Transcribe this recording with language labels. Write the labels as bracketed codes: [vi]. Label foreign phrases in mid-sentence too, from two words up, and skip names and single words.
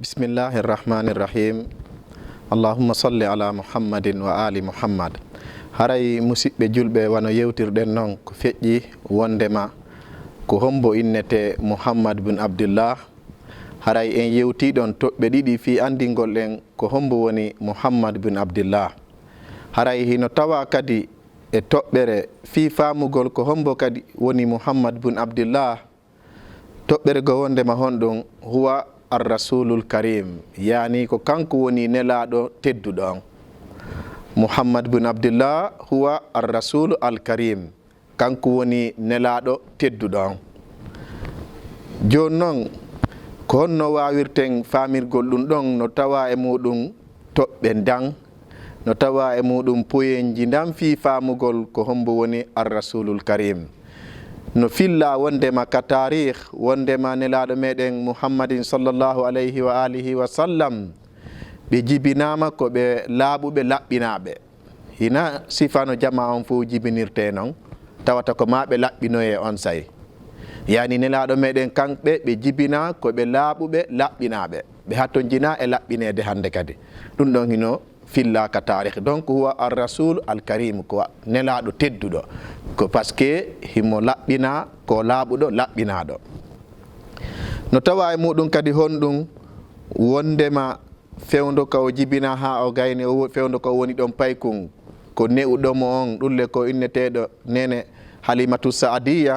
[ar] بسم الله الرحمن الرحيم. اللهم صل على محمد وعلى آل محمد. [ff] Haray musidɓe julɓe wano yewtirɗen noon ko feƴƴi wondema ko hombo innete Muhammad bin Abdullah. Haray en yewtiɗon toɓɓe ɗiɗi fi andingol en ko hombo woni Muhammad bin Abdullah. Haray hino tawa kadi e toɓɓere fi famugol ko hombo kadi woni Muhammad bin Abdullah. Toɓɓere go wondema honɗum [ar] هو الرسول الكريم, [ff] yani ko kanko woni nelaɗo tedduɗo on. Muhammad bin Abdullah [ar] هو الرسول الكريم, [ff] kanko woni nelaɗo tedduɗo on. Joni noon ko honno wawirten famirgol ɗum ɗon no tawa e muɗum toɓɓe dan, no tawa e muɗum poyenji dan fi famugol ko hombo woni [ar] الرسول الكريم. [ff] No filla wondema ka tarih wondema nelaɗo meɗen Muhammadin [ar] صلى الله عليه وآله وسلم [ff] ɓe jibinama ko ɓe laaɓuɓe laɓɓinaɓe. Hina sifano jama on fof jibinirte noon tawata ko ma ɓe laɓɓinoye on say, yani nelaɗo meɗen kamɓe ɓe jibina ko ɓe laaɓuɓe laɓɓinaɓe, ɓe hattojina e laɓɓinede hande kadi. Ɗum ɗon hino filla ka tarih. Donc [ar] هو الرسول الكريم, [ff] ko nelaɗo tedduɗo, ko [fr] par ce que [ff] himo laɓɓina ko laaɓuɗo laɓɓinaɗo. No tawa e muɗum kadi honɗum wondema fewdo ka o jibina ha o gayni o fewdo ko woni ɗon paykun ko ne'uɗomo on ɗulle ko inneteɗo nene Halimatu Saadiya.